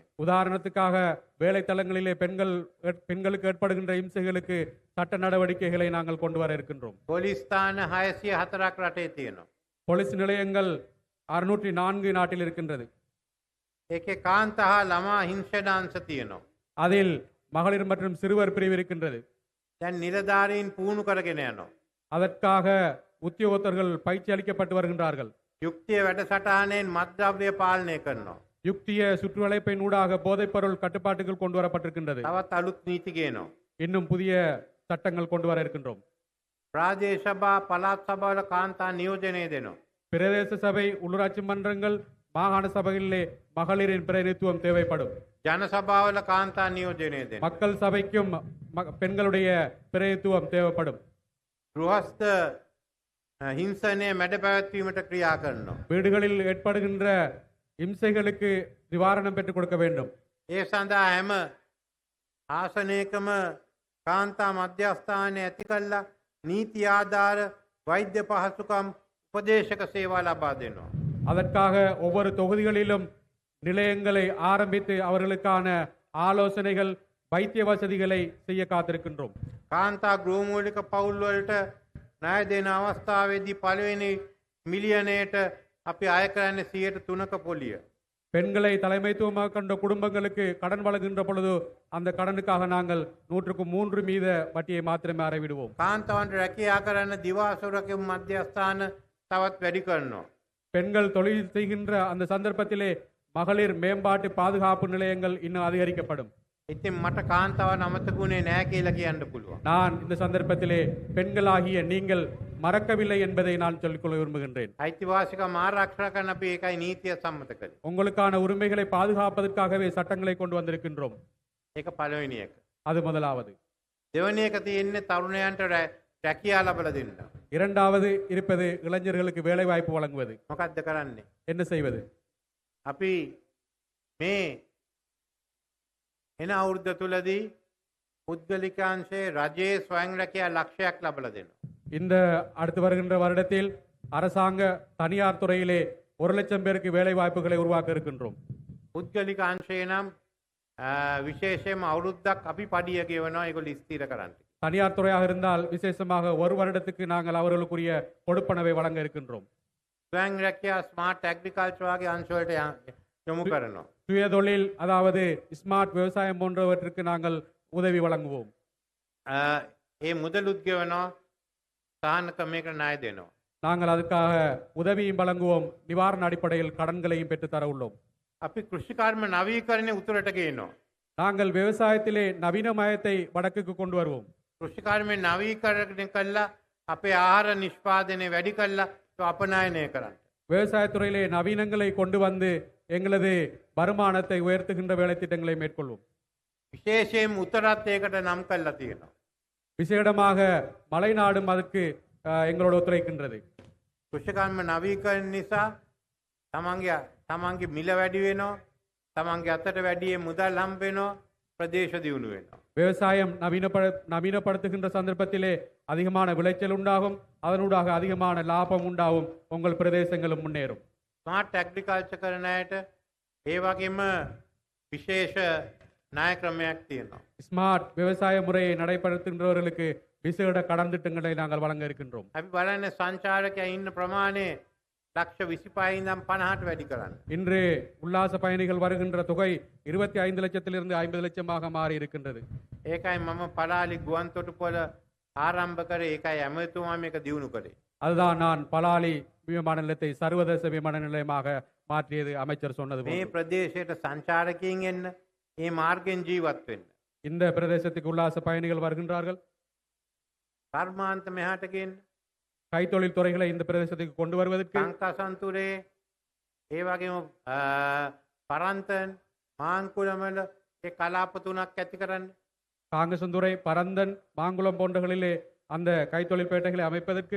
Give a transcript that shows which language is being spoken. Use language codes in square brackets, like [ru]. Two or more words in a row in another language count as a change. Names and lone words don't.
[ta] உதாரணத்துக்காக வேலைத்தலங்களிலே பெண்களுக்கு ஏற்படுகின்ற இம்சைகளுக்கு சட்ட நடவடிக்கைகளை நாங்கள் கொண்டு வர இருக்கின்றோம். [si] පොලිස් ස්ථාන 604ක් රටේ තියෙනවා. [ta] போலீஸ் நிலையங்கள் 604 நாட்டில் இருக்கின்றது. [si] ඒකේ කාන්තා හා ළමා හිංසනාංශ තියෙනවා. [ta] அதில் மகளிர் மற்றும் சிறுவர் பிரிவு இருக்கின்றது. [si] දැන් නිලධාරීන් පුහුණු කරගෙන යනවා. [ta] அதற்காக உத்தியோகத்தர்கள் பயிற்சி அளிக்கப்பட்டு வருகின்றார்கள். [si] යුක්තිය වැඩසටහනෙන් මත්ද්‍රව්‍ය පාලනය කරනවා. [ta] யுக்திய சுற்றுவளைப்பின் ஊடாக போதைப்பொருள் கட்டுப்பாட்டுகள் கொண்டு வரப்பட்டிருக்கின்றது. [si] තවත් අලුත් නීති ගේනවා. [ta] இன்னும் புதிய சட்டங்கள் கொண்டு வர இருக்கின்றோம். [si] ප්‍රාදේශ සභා පළාත් සභාවල කාන්තා නියෝජනය දෙනවා. [ta] பிரதேச சபை, உள்ளூராட்சி மன்றங்கள், மாகாண சபைகளிலே மகளிரின் பிரதிநிதித்துவம் தேவைப்படும். [si] ජන සභාවල කාන්තා නියෝජනය දෙනවා. [ta] மக்கள் சபைக்கும் பெண்களுடைய பிரதிநிதித்துவம் தேவைப்படும். [si] ගෘහස්ත හිංසනය මැඩ පැවැත්වීමට ක්‍රියා කරනවා. [ta] வீடுகளில் ஏற்படுகின்ற இம்சைகளுக்கு நிவாரணம் பெற்றுக் கொடுக்க வேண்டும். [si] ඒ සඳහා හැම ආසනයකම කාන්තා මධ්‍යස්ථානය ඇති කල්ලා නීති ආධාර වෛද්‍ය පහසුකම් උපදේශක සේවා ලබා දෙනවා. [ta] அதற்காக ஒவ்வொரு தொகுதிகளிலும் நிலையங்களை ஆரம்பித்து அவர்களுக்கான ஆலோசனைகள், வைத்திய வசதிகளை செய்ய காத்திருக்கின்றோம். [si] කාන්තා ගෘහමූලික පවුල්වලට ණය දෙන අවස්ථාවේදී පළවෙනි මිලියනයට අපි අය කරන්නේ 3% පොලිය. [ta] பெண்களை தலைமைத்துவமாக கொண்ட குடும்பங்களுக்கு கடன் வழங்குகின்ற பொழுது அந்த கடனுக்காக நாங்கள் 103% வட்டியை மாத்திரமே அறவிடுவோம். [si] කාන්තාවන්ට රැකියා කරන්න දිවාසුරකම් මධ්‍යස්ථාන තවත් වැඩි කරනවා. [ta] பெண்கள் தொழில் செய்கின்ற அந்த சந்தர்ப்பத்திலே மகளிர் மேம்பாட்டு பாதுகாப்பு நிலையங்கள் இன்னும் அதிகரிக்கப்படும். [si] ඉතින් මට කාන්තාවන් අමතකුනේ නැහැ කියලා කියන්න පුළුවන්. [ta] நான் இந்த சந்தர்ப்பத்திலே பெண்களாகிய நீங்கள் மறக்கவில்லை என்பதை நான் சொல்லிக்கொள்ள விரும்புகின்றேன். [si] අයිතිවාසිකම් ආරක්ෂා කරන අපි ඒකයි නීතිය සම්මත කළේ. [ta] உங்களுக்கான உரிமைகளை பாதுகாப்பதற்காகவே சட்டங்களை கொண்டு வந்திருக்கின்றோம். [si] ඒක පළවෙනි එක. [ta] அது முதலாவது. [si] දෙවෙනි එක තියෙන්නේ තරුණයන්ට රැකියා ලබා දෙන්න. [ta] இரண்டாவது இருப்பது இளைஞர்களுக்கு வேலை வாய்ப்பு வழங்குவது. [si] මොකද්ද කරන්නේ? [ta] என்ன செய்வது? [si] අපි මේ එන අවුරුද්ද තුලදී පුද්ගලිකාංශයේ රජයේ ස්වයං රැකියා ලක්ෂයක් ලබා දෙනවා. [ta] இந்த அடுத்து வருகின்ற வருடத்தில் அரசாங்க தனியார் துறையிலே 1,00,000 பேருக்கு வேலை வாய்ப்புகளை உருவாக்க இருக்கின்றோம். [si] පුද්ගලික අංශය නම් විශේෂයෙන්ම අවුරුද්දක් අපි පඩිය ගෙවනවා ඒගොල්ලෝ ස්ථිර කරන්න. [ta] தனியார் துறையாக இருந்தால் விசேஷமாக ஒரு வருடத்துக்கு நாங்கள் அவர்களுக்குரிய கொடுப்பனவை வழங்க இருக்கின்றோம். [si] ස්වයං රැකියා [en] smart agriculture [si] වගේ අංශ වලට යොමු කරනවා. [ta] சுய தொழில், அதாவது ஸ்மார்ட் விவசாயம் போன்றவற்றுக்கு நாங்கள் உதவி வழங்குவோம். [si] ඒ මුදලුත් ගෙවනවා සහන ක්‍රමයකට ණය දෙනවා. [ta] நாங்கள் அதுக்காக உதவியும் வழங்குவோம். நிவாரண அடிப்படையில் கடன்களையும் பெற்று தர உள்ளோம். [si] අපි කෘෂිකර්ම නවීකරණය උතුරට ගේනවා. [ta] நாங்கள் விவசாயத்திலே நவீனமயத்தை வடக்குக்கு கொண்டு வருவோம். [si] කෘෂිකර්මය නවීකරණය කළා අපේ ආහාර නිෂ්පාදනය වැඩි කළා අපනයනය කරන්න. [ta] விவசாயத்துறையிலே நவீனங்களை கொண்டு வந்து எங்களது வருமானத்தை உயர்த்துகின்ற வேலை திட்டங்களை மேற்கொள்வோம். [si] විශේෂයෙන් උතරත් ඒකට නම් කළා තියෙනවා. [ta] விசேடமாக மலைநாடும் அதற்கு எங்களோட ஒத்துழைக்கின்றது. [si] කෘෂිකර්ම නවීකරණ නිසා තමන්ගේ මිල වැඩි වෙනවා. තමන්ගේ අතට වැඩියේ මුදල් හම්බ වෙනවා. ප්‍රදේශ දියුණු වෙනවා. [ta] விவசாயம் நவீனப்படுத்துகின்ற சந்தர்ப்பத்திலே அதிகமான விளைச்சல் உண்டாகும். அதனூடாக அதிகமான லாபம் உண்டாகும். உங்கள் பிரதேசங்களும் முன்னேறும். [en] smart agriculture [si] කරන අයට ඒ වගේම විශේෂ ණය ක්‍රමයක් තියෙනවා. [ta] ஸ்மார்ட் விவசாய முறையை நடைபெறுகின்றவர்களுக்கு விசேட கடன் திட்டங்களை நாங்கள் வழங்க இருக்கின்றோம். [si] අපි බලන්නේ සංචාරකයා ඉන්න ප්‍රමාණය ලක්ෂ 25 ඉඳන් 50ට වැඩි කරන්න. [ta] இன்று உல்லாச பயணிகள் வருகின்ற தொகை 25 லட்சத்திலிருந்து 50 லட்சமாக மாறி இருக்கின்றது. [si] ඒකයි මම පලාලි ගුවන්තොටුපොළ ආරම්භ කරේ. ඒකයි ඇමතුමා මේක දියුණු කළේ. [ta] அதுதான் நான் பலாலி விமான நிலையத்தை சர்வதேச விமான நிலையமாக மாற்றியது அமைச்சர் சொன்னது [si] මේ [ta] போன்று. [si] ප්‍රදේශයට සංචාරකයන් එන්න ඒ මාර්ගයෙන් ජීවත් වෙන්න. [ta] இந்த பிரதேசத்துக்கு உல்லாச பயணிகள் வருகின்றார்கள். [si] කර්මාන්ත මෙහාට ගෙන්න. [ta] கைத்தொழில் துறைகளை இந்த பிரதேசத்துக்கு கொண்டு வருவதற்கு [si] සංකසන්තුරේ ඒ වගේම පරන්තන් මාංකුලමල ඒ කලාප තුනක් ඇති කරන්න. [ta] காங்கசந்துறை, பரந்தன், மாங்குளம் போன்றகளிலே அந்த கைத்தொழில் பேட்டைகளை அமைப்பதற்கு,